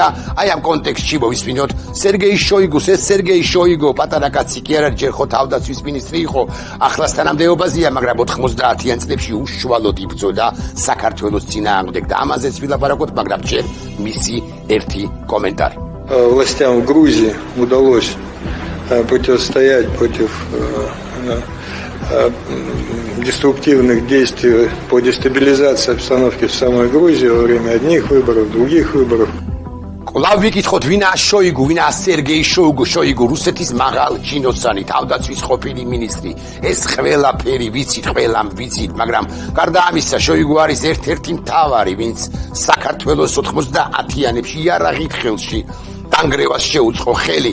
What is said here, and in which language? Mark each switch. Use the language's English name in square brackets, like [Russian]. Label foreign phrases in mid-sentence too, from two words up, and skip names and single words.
[Georgian] აი ამ კონტექსტში მოვისმინოთ სერგეი შოიგუს. ეს სერგეი შოიგუ პატარა კაცი კი არა, ჯერ ხო თავდაცვის მინისტრი იყო, ახლაც თანამდებობაზეა, მაგრამ 90-იან წლებში უშუალოდ იბრძოდა საქართველოს წინააღმდეგ და ამაზეც ვილაპარაკოთ, მაგრამ ჯერ მისი ერთი комментарий. [Russian] Властям в Грузии удалось противостоять против деструктивных действий по дестабилизации обстановки в самой Грузии во время одних выборов, других выборов. [Georgian] კვლავ ვიკითხოთ ვინა შოიგუ, ვინა სერგეი შოიგუ, რუსეთის მაღალ ჩინოსანი, თავდაცვის ყოფილი მინისტრი. ეს ყველაფერი ვიცით, მაგრამ გარდა ამისა შოიგუ არის ერთ-ერთი მთავარი, ვინც საქართველოს 90-იანებში იარაღით ხელში დანგრევას შეუწყო ხელი.